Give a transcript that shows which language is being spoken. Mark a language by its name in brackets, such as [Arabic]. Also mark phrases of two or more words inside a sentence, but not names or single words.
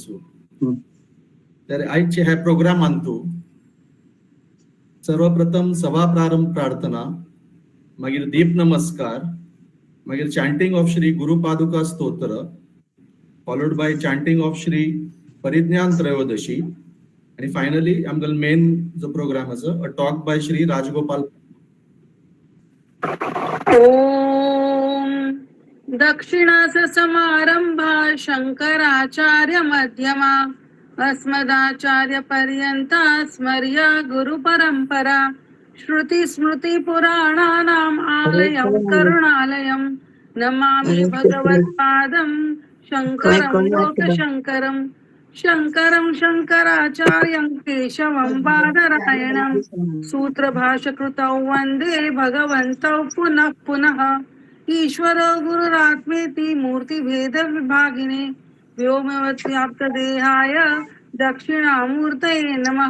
[Konkani] तर आजचे ह्या प्रोग्रामान तू सर्वप्रथम सभा प्रारंभ प्रार्थना, मागीर दीप नमस्कार, मागीर [English] chanting of [Konkani] श्री गुरुपादुका स्तोत्र, [English] followed by chanting of [Konkani] श्री परिज्ञान त्रयोदशी, आणि फायनली आमगल मेन जो प्रोग्राम आसा [English] a talk by [Konkani] श्री राजगोपाल. [Sanskrit] ओम दक्षिणास समारंभा शंकराचार्य मध्यमा अस्मदाचार्य पर्यंता स्मर्य गुरु परंपरा श्रुती स्मृती पुराणानाम आलयं करुणालयं नमामि भगवत्पादं शंकरं लोकशंकरं शंकरं शंकराचार्यं केशवं बादरायणं सूत्रभाष्यकृतौ वन्दे भगवन्तौ पुनः पुनः ईश्वरो गुरुरात्मेति मूर्तिभेदविभागिने व्योमवद्व्याप्तदेहाय दक्षिणामूर्तये नमः.